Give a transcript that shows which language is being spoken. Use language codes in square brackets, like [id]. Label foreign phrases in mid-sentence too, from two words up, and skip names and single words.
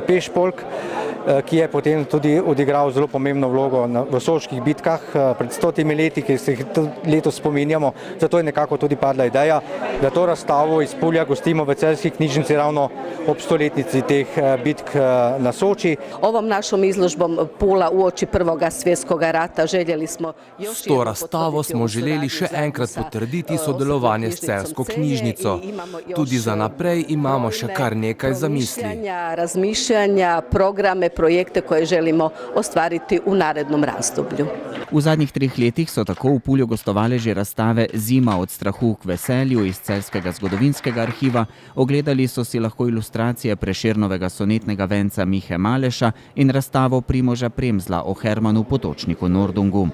[sl] pešpolk, ki je potem tudi odigral zelo pomembno vlogo v soških bitkah pred 100 leti, ki se jih letos spominjamo. Zato je nekako tudi padla ideja, da to razstavo iz Pulja gostimo v Celjski knjižnici ravno ob 100-letnici teh bitk na Soči. [hr] Ovom našom izložbom Pula uoči Prvoga svjetskoga rata željeli smo [sl] S to razstavo smo želeli še enkrat potrditi sodelovanje s Celjsko knjižnico. Tudi za naprej imamo še kar nekaj zamisli. [hr] Razmišljanja, programe, projekte koje želimo ostvariti u narednom razdoblju. [sl] V zadnjih 3 letih so tako v Pulju gostovale že razstave Zima od strahu k veselju iz Celjskega zgodovinskega arhiva, ogledali so si lahko ilustracije Prešernovega sonetnega venca Mihe Maleša in razstavo Primoža Premzla o Hermanu Potočniku Nordungu.